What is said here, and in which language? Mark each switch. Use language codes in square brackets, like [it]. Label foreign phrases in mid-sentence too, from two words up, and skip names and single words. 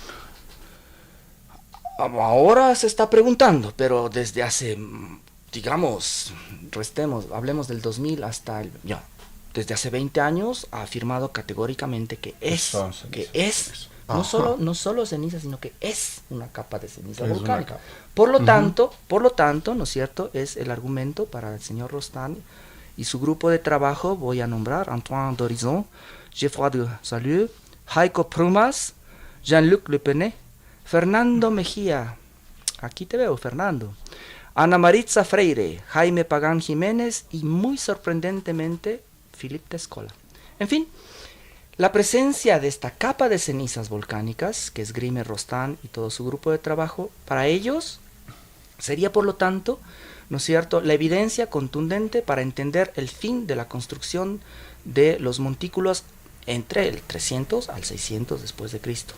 [es] Ahora se está preguntando, pero desde hace, digamos, hablemos del 2000 hasta desde hace 20 años ha afirmado categóricamente que es no solo ceniza, sino que es una capa de ceniza volcánica. Por lo tanto, ¿no es cierto?, es el argumento para el señor Rostán y su grupo de trabajo. Voy a nombrar Antoine Dorizon, Geoffroy de Saulieu, Heiko Prumas, Jean-Luc Le Penet, Fernando Mejía, aquí te veo, Fernando, Ana Maritza Freire, Jaime Pagán Jiménez y, muy sorprendentemente, Philippe Tescola. En fin, la presencia de esta capa de cenizas volcánicas, que esgrime Rostán y todo su grupo de trabajo, para ellos sería, por lo tanto, ¿no es cierto?, la evidencia contundente para entender el fin de la construcción de los montículos entre el 300 al 600 después de Cristo.